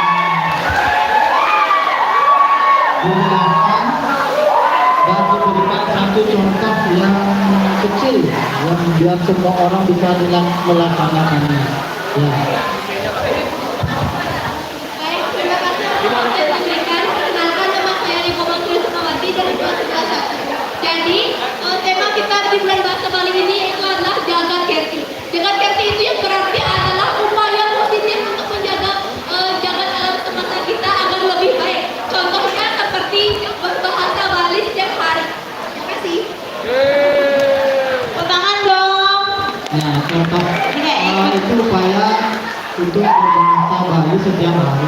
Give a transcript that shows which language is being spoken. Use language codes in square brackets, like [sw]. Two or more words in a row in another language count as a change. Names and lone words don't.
[id] Dijelaskan dan diberikan satu contoh yang kecil yang biar semua orang bisa melaksanakannya. Ya. Baik, terima kasih atas waktu yang diberikan. Perkenalkan, nama saya Niko Mangkul Sukmawati dari kelas 11. Jadi, tema kita di bulan bahasa Bali ini itu adalah jagat kerti. Jagat kerti itu yang berarti adalah upaya positif untuk menjaga jagat alam semesta kita agar lebih baik. Contohnya seperti berbahasa Bali setiap hari. Terima kasih. Tepuk tangan dong. Nah, contoh itu upaya untuk berbahasa Bali setiap hari.